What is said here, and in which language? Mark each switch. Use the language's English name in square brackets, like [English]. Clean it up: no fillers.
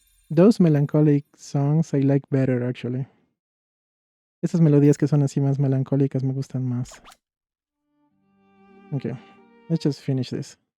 [English] Those melancholic songs I like better, actually. [Spanish] Esas melodías que son así más melancólicas me gustan más. [English] Okay, let's just finish this.